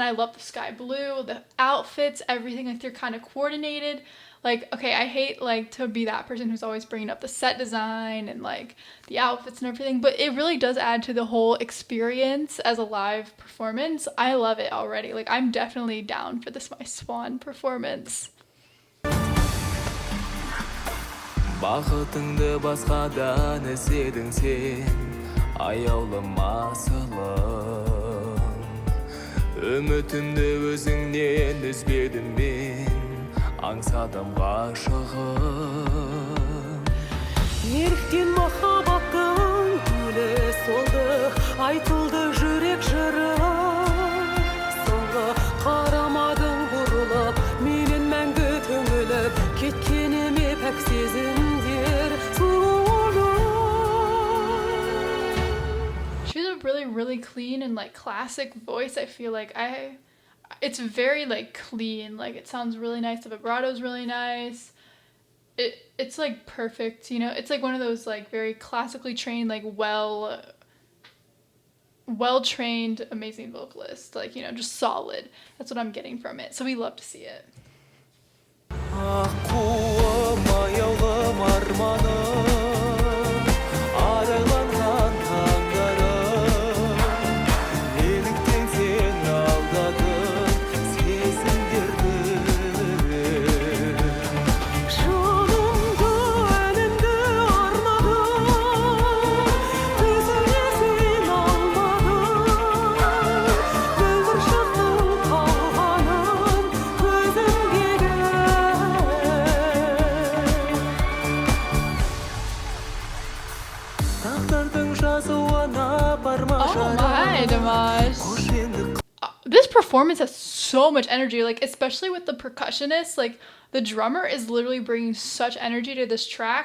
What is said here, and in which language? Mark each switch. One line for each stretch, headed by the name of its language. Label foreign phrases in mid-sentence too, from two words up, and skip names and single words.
English: I love the sky blue, the outfits, everything. Like they're kind of coordinated. Like, okay, I hate like to be that person who's always bringing up the set design and like the outfits and everything, but it really does add to the whole experience as a live performance. I love it already. Like I'm definitely down for this My Swan performance.
Kazakh: Бақытыңды басқадан іздедің сен, аяулым асылым. Үмітімді өзіңнен үзбедім мен, аңсадым ғашығым. Неліктен махаббаттың гүлі солды, айтылды жүрек жыры. Соңғы қарамадың бұрылып, менен мәңгі түңіліп, кеткеніме пәк сезімдер сұлулы.
English: She has a really clean and like classic voice. I feel like it's very like clean, like it sounds really nice. The vibrato is really nice. It's like perfect, you know. It's like one of those like very classically trained, like well trained, amazing vocalist, like, you know, just solid. That's what I'm getting from it, so we love to see it.
Kazakh: Аққуым аяулым арманым, арайланған таңдарым, неліктен сен алдадың сезімдерді. Жанымды әлемді арнадым, өзіңе сен алмадың, өмір шақтың қалғанын көзімдегі.
English: Oh my, Dimash. This performance has so much energy, like especially with the percussionist. Like the drummer is literally bringing such energy to this track.